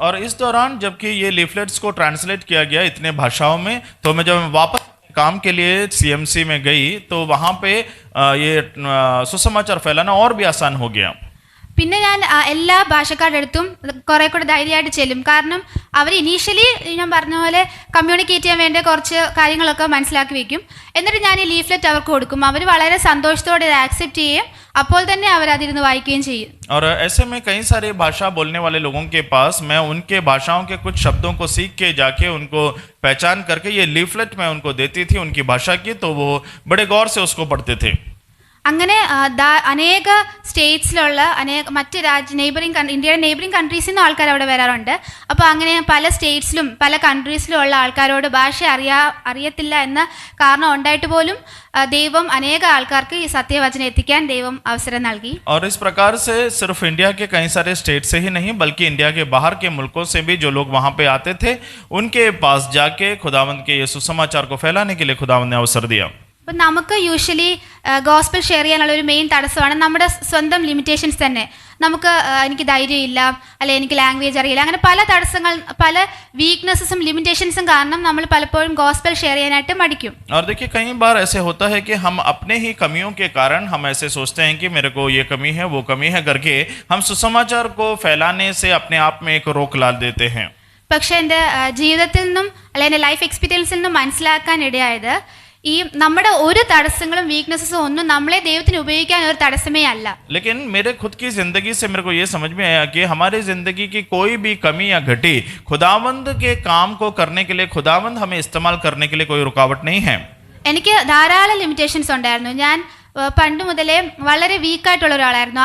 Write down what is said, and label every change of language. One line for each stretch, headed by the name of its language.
Hindi: और इस दौरान जबकि ये लीफलेट्स को ट्रांसलेट किया गया इतने भाषाओं में, तो मैं जब वापस काम के लिए CMC में गई तो वहाँ पे ये सुसमाचार फैलाना और भी आसान हो गया.
Malayalam: പിന്നെ ഞാൻ എല്ലാ ഭാഷക്കാരുടെ അടുത്തും കുറെ കൂടെ ധൈര്യമായിട്ട് ചെല്ലും. കാരണം അവർ ഇനീഷ്യലി ഞാൻ പറഞ്ഞ പോലെ കമ്മ്യൂണിക്കേറ്റ് ചെയ്യാൻ വേണ്ട കുറച്ച് കാര്യങ്ങളൊക്കെ മനസ്സിലാക്കി വെക്കും. എന്നിട്ട് ഞാൻ ഈ ലീഫ്ലെറ്റ് അവർക്ക് കൊടുക്കും. അവർ വളരെ സന്തോഷത്തോടെ ഇത് ആക്സെപ്റ്റ് ചെയ്യും. അപ്പോൾ തന്നെ അവർ അതിരുന്ന് വായിക്കുകയും ചെയ്യും.
Hindi: और ऐसे में कई सारे भाषा बोलने वाले लोगों के पास मैं उनके भाषाओं के कुछ शब्दों को सीख के जाके उनको पहचान करके ये लीफलेट मैं उनको देती थी उनकी भाषा की, तो वो बड़े गौर से उसको पढ़ते थे.
Malayalam: അങ്ങനെ അനേക സ്റ്റേറ്റ്സിലുള്ള മറ്റ് ഇന്ത്യയുടെ നെയ്ബറിംഗ് കൺട്രീസിൽ നിന്ന് ആൾക്കാർ അവിടെ വരാറുണ്ട്. അപ്പോൾ അങ്ങനെ പല സ്റ്റേറ്റ്സിലും പല കൺട്രീസിലും ഉള്ള ആൾക്കാരോട് ഭാഷ അറിയത്തില്ല എന്ന കാരണം ഉണ്ടായിട്ട് പോലും ദൈവം അനേക ആൾക്കാർക്ക് ഈ സത്യവചനം എത്തിക്കാൻ ദൈവം അവസരം നൽകി.
Hindi: और इस प्रकार से सिर्फ इंडिया के कई सारे स्टेट से ही नहीं बल्कि इंडिया के बाहर के मुल्कों से भी जो लोग वहाँ पे आते थे उनके पास जाके खुदावंद के ये सुसमाचार को फैलाने के लिए खुदावंद ने अवसर दिया.
Malayalam: അപ്പം നമുക്ക് യൂഷ്വലി ഗോസ്പൽ ഷെയർ ചെയ്യാനുള്ള ഒരു മെയിൻ തടസ്സമാണ് നമ്മുടെ സ്വന്തം ലിമിറ്റേഷൻസ് തന്നെ. നമുക്ക് എനിക്ക് ധൈര്യമില്ല, അല്ലെ എനിക്ക് ലാംഗ്വേജ് അറിയില്ല, അങ്ങനെ പല തടസ്സങ്ങൾ പല വീക്ക്നെസ്സും ലിമിറ്റേഷൻസും കാരണം നമ്മൾ പലപ്പോഴും ഗോസ്പൽ ഷെയർ ചെയ്യാനായിട്ട് മടിക്കും.
Hindi: और देखिए कई बार ऐसे होता है कि हम अपने ही कमियों के कारण हम ऐसे सोचते हैं कि मेरे को ये कमी है वो कमी है करके हम सुसमाचार को फैलाने से अपने आप में एक रोक ला देते हैं.
Malayalam: പക്ഷെ എൻ്റെ ജീവിതത്തിൽ നിന്നും അല്ലെ എൻ്റെ ലൈഫ് എക്സ്പീരിയൻസിൽ നിന്നും മനസ്സിലാക്കാൻ ഇടയായത് ഈ നമ്മുടെ ഒരു തടസ്സങ്ങളും വീക്ക്നെസ്സും ഒന്നും നമ്മളെ ദൈവത്തിന് ഉപയോഗിക്കാൻ ഒരു തടസ്സമേ അല്ല.
Hindi: लेकिन मेरे खुद की जिंदगी से मेरे को ये समझ में आया कि हमारी जिंदगी की कोई भी कमी या घटी खुदावंद के काम को करने के लिए, खुदावंद हमें इस्तेमाल करने के लिए कोई रुकावट नहीं है.
Malayalam: എനിക്ക് ധാരാളം ലിമിറ്റേഷൻസ് ഉണ്ടായിരുന്നു. ഞാൻ പണ്ട് മുതലേ വളരെ വീക്കായിട്ടുള്ള ഒരാളായിരുന്നു.